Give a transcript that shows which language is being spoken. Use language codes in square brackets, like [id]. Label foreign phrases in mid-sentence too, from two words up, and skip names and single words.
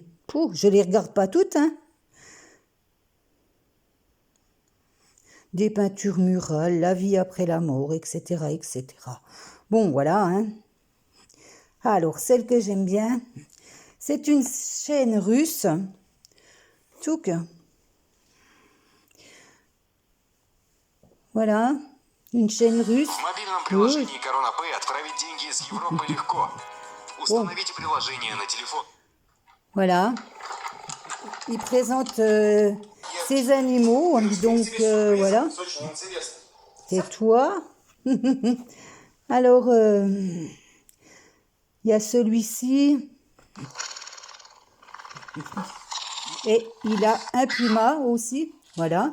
[fr] Pouh, je les regarde pas toutes, hein. Des peintures murales, la vie après la mort, etc., etc. Bon, voilà, hein. Alors, celle que j'aime bien, c'est une chaîne russe, Touk. Voilà, une chaîne russe. [ru] В мобильном приложении Corona Pay отправить деньги из Европы легко. Установите приложение на телефон. [fr] Voilà. Il présente ses animaux, donc voilà. Tais-toi. Alors, il y a celui-ci. Et il a un puma aussi. Voilà.